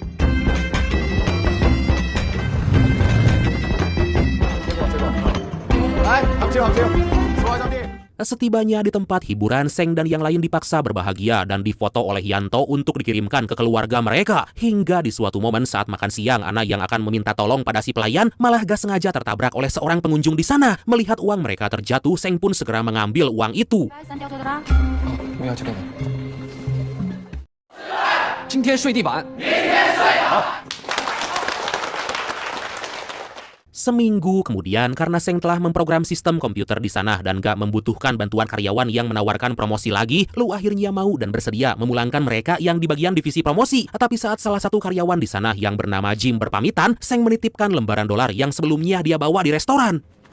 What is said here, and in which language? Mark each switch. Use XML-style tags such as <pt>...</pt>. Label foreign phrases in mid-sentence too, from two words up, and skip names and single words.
<id>Setibanya di tempat hiburan, Seng dan yang lain dipaksa berbahagia dan difoto oleh Yanto untuk dikirimkan ke keluarga mereka. Hingga di suatu momen saat makan siang, Ana yang akan meminta tolong pada si pelayan malah gak sengaja tertabrak oleh seorang pengunjung di sana. Melihat uang mereka terjatuh, Seng pun segera mengambil uang itu.</id> <zh>不要这个。今天睡地板。</zh> <id>Seminggu kemudian, karena Seng telah memprogram sistem komputer di sana dan gak membutuhkan bantuan karyawan yang menawarkan promosi lagi, Lu akhirnya mau dan bersedia memulangkan mereka yang di bagian divisi promosi. Tapi saat salah satu karyawan di sana yang bernama Jim berpamitan, Seng menitipkan lembaran dolar yang sebelumnya dia bawa di restoran.</id>